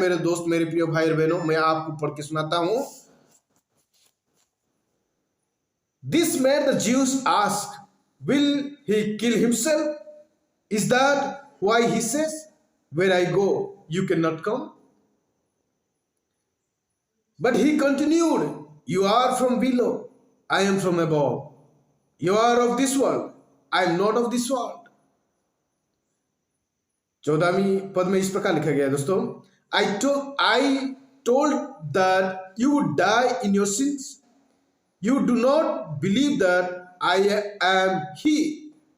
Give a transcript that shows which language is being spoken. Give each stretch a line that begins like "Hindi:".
Hindi: मेरे दोस्त, मेरे प्रिय भाई और बहनों, मैं आपको पढ़ के सुनाता हूं।
English: This made the Jews ask, will he kill himself? Is that why he says, where I go you can not come? But he continued, you are from below, I am from above. You are of this world, I am not of this world.
Hindi: 14वीं पद में इस प्रकार लिखा गया है दोस्तों,
English: I told that you would die in your sins. You do not believe that I am he.